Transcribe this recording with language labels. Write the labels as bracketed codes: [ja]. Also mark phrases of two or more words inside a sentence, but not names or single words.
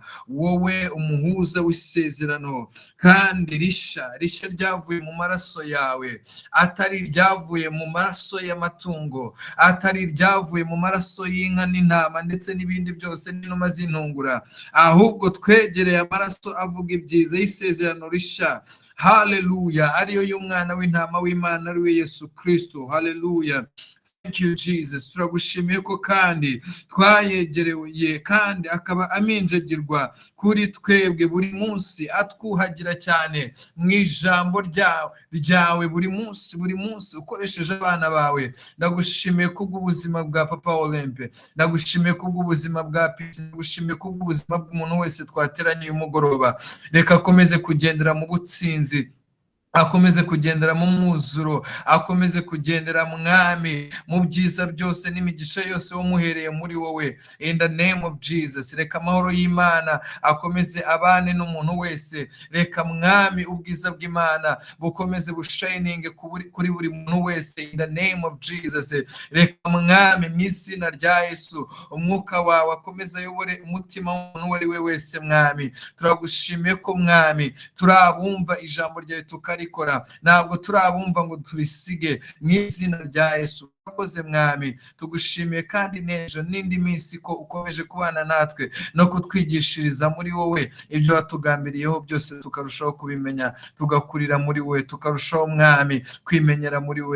[rw] Wowe umuhuza w'isezerano, kandi risha ryavuye mu maraso yawe, atari ryavuye mu maraso y'amatungo, atari ryavuye mu maraso y'inka n'intama ndetse n'ibindi byose n'inuma z'intungura, ahubwo twegereye amaraso avuga ibyiza y'isezerano risha. Haleluya. Ariyo y'umwana w'intama w'Imana, ari we Yesu Kristo. Haleluya. [en] Thank you, Jesus. [rw] Turagushimiye ko kandi twayegereye, kandi akaba aminjagirwa kuri twebwe buri munsi, atwuhagira cyane mu ijambo ryawe buri munsi ukoresheje abana bawe. Ndagushimiye kubw'ubuzima bwa Papa Olympe, ndagushimiye kubw'ubuzima bwa Peace, ndagushimiye kubw'ubuzima bw'umuntu wese twateranye uyu mugoroba. Reka akomeze kugendera mu butsinzi, akomeze kugendera mu mwuzuro, akomeze kugendera Mwami mu byiza byose n'imigisha yose wamuhereye muri wowe. [en] In the name of Jesus, [rw] reka amahoro y'Imana akomeze abane n'umuntu wese. Reka Mwami ubwiza bw'Imana bukomeze bushininge kuri buri muntu wese. [en] In the name of Jesus, [rw] reka Mwami mu izina rya Yesu umwuka wawe akomeze ayobore umutima w'umuntu uwo ari we wese. Mwami, turagushimiye ko Mwami turabumva ijambo ryawe tukarikora, ntabwo turabumva ngo turisige. Mu izina rya Yesu urakoze Mwami, tugushimiye kandi n'ejo n'indi minsi ko ukomeje kubana natwe no kutwigishiriza muri wowe ibyo watugambiriyeho byose, tukarushaho kubimenya, tugakurira muri wowe, tukarushaho Mwami kwimenyera muri wowe.